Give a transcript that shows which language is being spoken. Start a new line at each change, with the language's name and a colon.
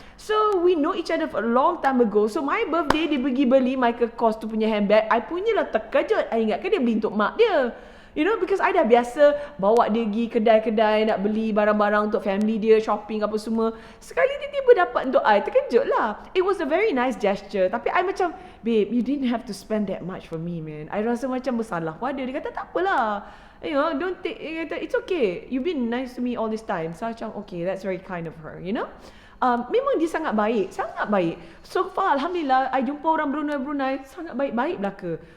English: So we know each other for a long time ago. So my birthday
Malay: dia pergi beli Michael Kors tu punya handbag. I punyalah terkejut. I ingatkan dia beli untuk mak dia.
English: You know, because
Malay: I dah biasa bawa dia pergi kedai-kedai nak beli barang-barang untuk family dia, shopping apa semua. Sekali tiba-tiba dapat untuk I, terkejut lah.
English: It was a very nice gesture.
Malay: Tapi I macam,
English: babe, you didn't have to spend that much for me, man.
Malay: I rasa macam bersalah pada. Dia kata, tak apalah.
English: You know, don't take,
Malay: dia kata,
English: it's okay. You've been nice to me all this time.
Malay: So macam,
English: okay, that's very kind of her, you know.
Malay: Memang dia sangat baik.
English: So far,
Malay: Alhamdulillah, I jumpa orang Brunei, sangat baik-baik belaka.